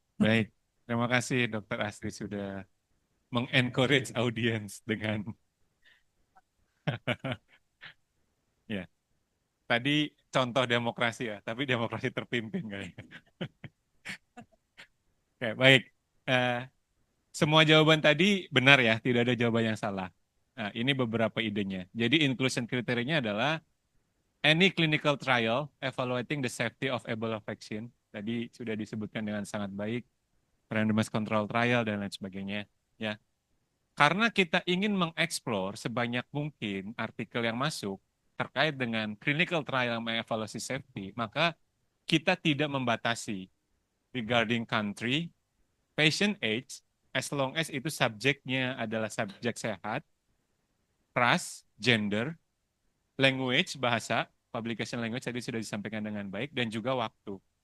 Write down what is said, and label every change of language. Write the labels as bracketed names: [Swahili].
[Indonesian] Baik, terima kasih Dr. Astri sudah mengencourage audiens dengan ya. Tadi contoh demokrasi ya, tapi demokrasi terpimpin kayaknya. Oke, baik. Semua jawaban tadi benar ya, tidak ada jawaban yang salah. Nah, ini beberapa idenya. Jadi inclusion kriterianya adalah [English] any clinical trial evaluating the safety of Ebola vaccine. [Indonesian] Tadi sudah disebutkan dengan sangat baik, randomized control trial dan lain sebagainya. Ya, karena kita ingin mengeksplor sebanyak mungkin artikel yang masuk terkait dengan clinical trial yang mengevaluasi safety, maka kita tidak membatasi regarding country, patient age, as long as itu subjeknya adalah subjek sehat, ras, gender, language, bahasa, publication language tadi sudah disampaikan dengan baik, dan juga waktu.